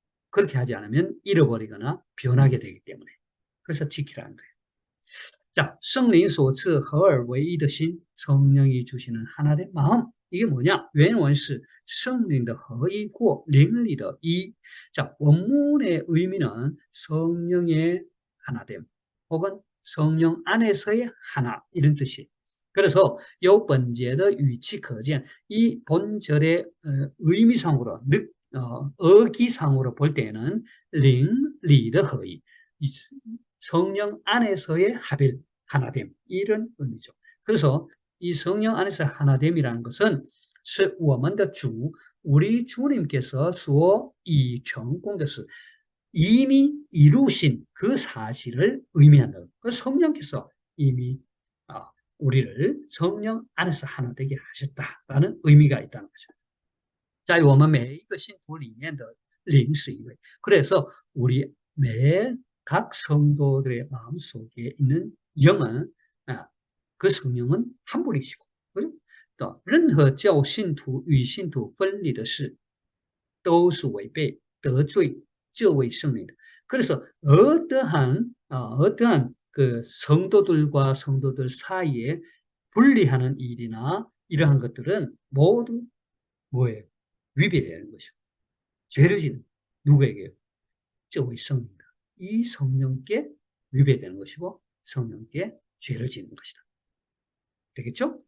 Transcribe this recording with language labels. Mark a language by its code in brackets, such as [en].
[ko] 그렇게 하지 않으면 잃어버리거나 변하게 되기 때문에. 그래서 지키라는 거예요. 자, [zh] 圣灵所赐合而为一的心, [ko] 성령이 주시는 하나된 마음. 이게 뭐냐? [zh] 原文是 [ko] 성령의 [zh] 合一或灵里的一. [ko] 자, 원문의 의미는 성령의 하나됨 혹은 성령 안에서의 하나, 이런 뜻이에요. 그래서 이 번제의 위치可见, 이 본절의 의미상으로, 어기상으로 볼 때는 [zh] 灵里的合一, [ko] 성령 안에서의 합일, 하나됨, 이런 의미죠. 그래서 이 성령 안에서 하나됨이라는 것은 [zh] 是我们的主, [ko] 우리 주님께서 [zh] 所已成功的事, [ko] 이미 이루신 그 사실을 의미한다. 그 성령께서 이미 우리를 성령 안에서 하나 되게 하셨다라는 의미가 있다는 거죠. [zh] 在我们每一个信徒里面的灵是一位. [ko] 그래서 우리 각 성도들의 마음속에 있는 영은, 그 성령은 한 분이시고, 그죠? [zh] 또 任何叫信徒与信徒分离的事都是违背得罪这位圣灵的. [ko] 그래서 어떠한 그 성도들과 성도들 사이에 분리하는 일이나 이러한 것들은 모두 뭐예요? 위배되는 것이고, 죄를 짓는 누구에게요? [zh] 这位圣灵的, [ko] 이 성령께 위배되는 것이고 성령께 죄를 짓는 것이다. 되겠죠?